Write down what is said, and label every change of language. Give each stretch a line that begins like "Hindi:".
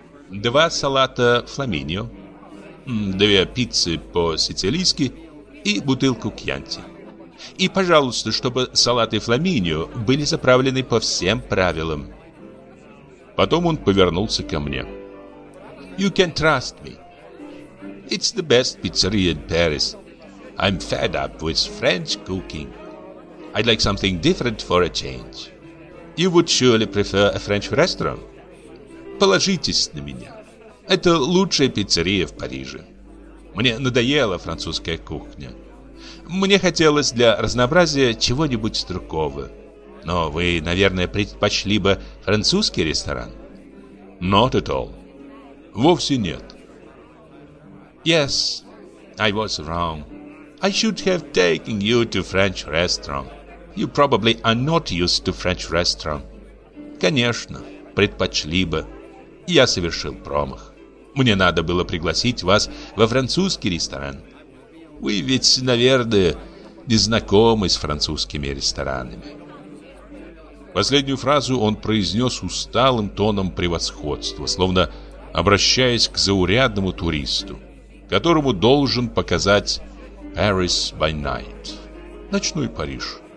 Russian: «Два салата Фламинио, две пиццы по-сицилийски и бутылку кьянти. И, пожалуйста, чтобы салаты Фламинио были заправлены по всем правилам». Потом он повернулся ко мне.
English: «You can trust me. It's the best pizzeria in Paris. I'm fed up with French cooking. I'd like something different for a change. You would surely prefer a French restaurant?
Russian: Положитесь на меня. Это лучшая пиццерия в Париже. Мне надоела французская кухня. Мне хотелось для разнообразия чего-нибудь другого. Но вы, наверное, предпочли бы французский ресторан?»
English: «Not at all.
Russian: Вовсе нет».
English: «Yes, I was wrong. I should have taken you to French restaurant. You probably are not used to French restaurant».
Russian: «Конечно, предпочли бы. Я совершил промах. Мне надо было пригласить вас во французский ресторан. Вы ведь, наверное, не знакомы с французскими ресторанами». Последнюю фразу он произнес усталым тоном превосходства, словно обращаясь к заурядному туристу, которому должен показать
English: «Paris by night»
Russian: — ночной Париж.